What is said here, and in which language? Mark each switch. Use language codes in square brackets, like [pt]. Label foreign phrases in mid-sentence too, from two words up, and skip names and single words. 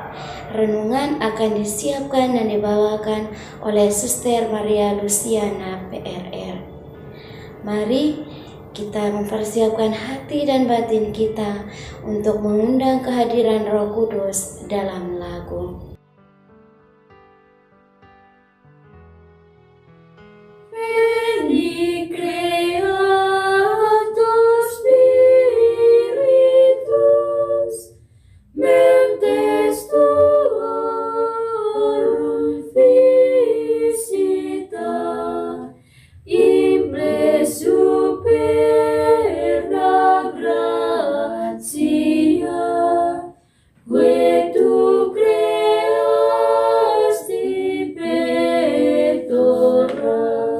[id] Renungan akan disiapkan dan dibawakan oleh Suster Maria Luciana PRR. Mari kita mempersiapkan hati dan batin kita untuk mengundang kehadiran Roh Kudus dalam lagu. [la] Veni Creator Spiritus, mentes tuorum visita, imble superna gratia, que tu creasti pectora,